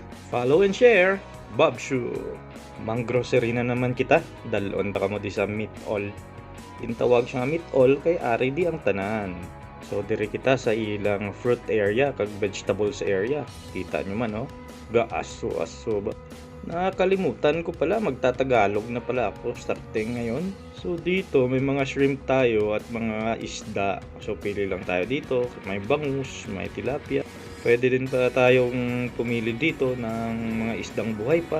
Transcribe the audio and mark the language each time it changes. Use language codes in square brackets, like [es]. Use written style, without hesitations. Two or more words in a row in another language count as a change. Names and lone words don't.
[en] Follow and share, Bob Shu. [hil] Mang grocery na naman kita, dalon ta kamo di sa meat all. Intawag siya meat all kay ari di ang tanan. So diri kita sa ilang [en] fruit area [hil] kag [en] vegetables area. [hil] Kita nyo man oh. Gaaso-aso ba? [tl] Nakakalimutan ko pala, magtatagalog na pala ako starting ngayon. So dito may mga shrimp tayo at mga isda. So pili lang tayo dito. May bangus, may tilapia. Pwede din pa tayong pumili dito ng mga isdang buhay pa.